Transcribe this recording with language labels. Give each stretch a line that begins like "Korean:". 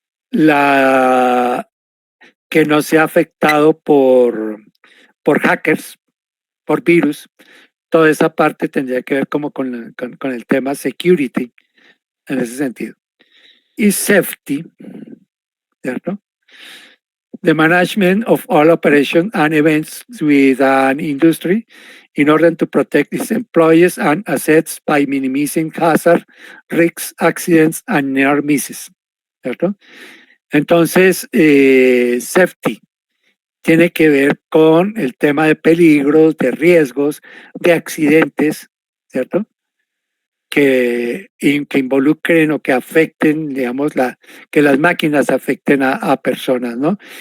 Spanish: La que no sea afectado por hackers, por virus. Toda esa parte tendría que ver como con el tema security en ese sentido. Y safety, ¿cierto?
English: The management of all operations and events with an industry in order to protect its employees and assets by minimizing hazard, risks, accidents, and near misses, ¿cierto?
Spanish: Entonces, safety tiene que ver con el tema de peligros, de riesgos, de accidentes, ¿cierto? Que involucren o que afecten, digamos, que las máquinas afecten a personas, ¿no?